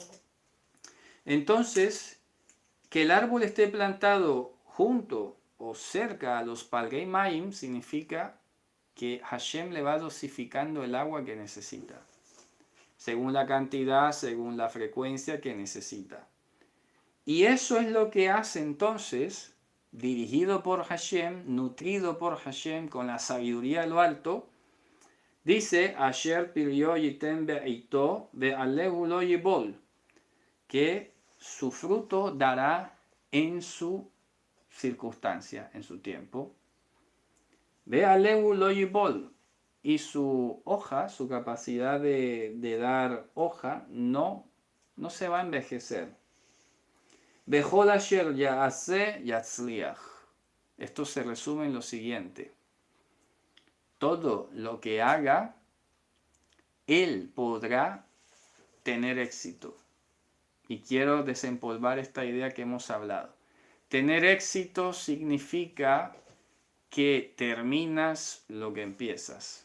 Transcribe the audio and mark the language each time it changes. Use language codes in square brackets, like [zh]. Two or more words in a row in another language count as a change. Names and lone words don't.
[es] Entonces, que el árbol esté plantado junto o cerca a los [he] Palgei Maim [es] significa que Hashem le va dosificando el agua que necesita, según la cantidad, según la frecuencia que necesita. Y eso es lo que hace entonces, dirigido por Hashem, nutrido por Hashem, con la sabiduría de lo alto, dice, [he] Asher piryo yitem be'ito ve'alehu lo yibol, [es] que su fruto dará en su circunstancia, en su tiempo. [he] Ve'alehu lo yibol, [es] y su hoja, su capacidad de dar hoja, no se va a envejecer. [he] Bechol asher ya'aseh yatzliach. [es] Esto se resume en lo siguiente. Todo lo que haga, él podrá tener éxito. Y quiero desempolvar esta idea que hemos hablado. Tener éxito significa que terminas lo que empiezas.